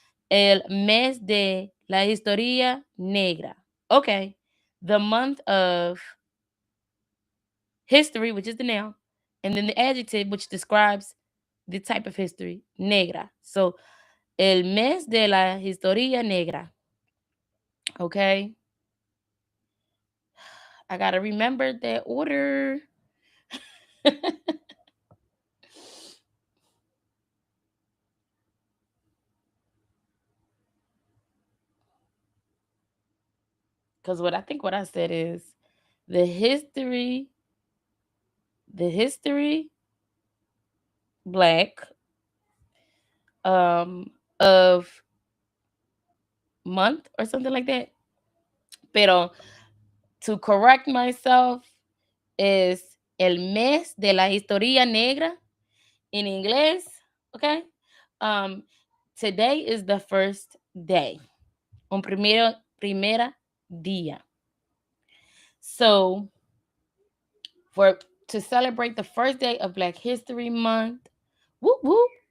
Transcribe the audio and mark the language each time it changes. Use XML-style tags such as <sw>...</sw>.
<es>El mes de la historia negra.</es> <en>Okay. The month of history, which is the noun, and then the adjective, which describes the type of history, negra.</en> <es>So, el mes de la historia negra.</es> <en>Okay. I got to remember that order. Because what I said is the history black of month or something like that.</en> <es>Pero</es> <en>to correct myself is</en> <es>el mes de la historia negra in inglés.</es> <en>Okay. Um, Today is the first day.</en> <es>Un primera día. So</es> <en>for to celebrate the first day of Black History Month. Whoop whoop.</en>